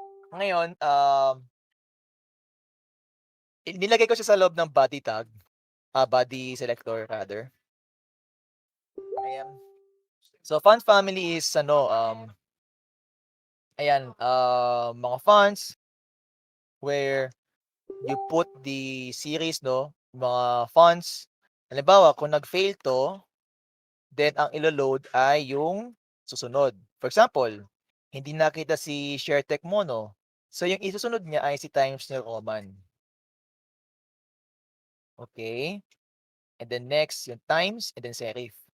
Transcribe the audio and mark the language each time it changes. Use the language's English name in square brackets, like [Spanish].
[Filipino] Ngayon, nilagay ko siya sa loob ng body tag, body selector rather. Ayan. [English] So, font family is ayan, mga fonts where you put the series, no? [Filipino] Mga fonts. Halimbawa, kung nag-fail to, then ang ilo-load ay yung susunod. [English] For example, [Filipino] hindi nakita si ShareTech Mono. So, yung isusunod niya ay si Times New Roman. [English] Okay? And then next, yung times, and then serif.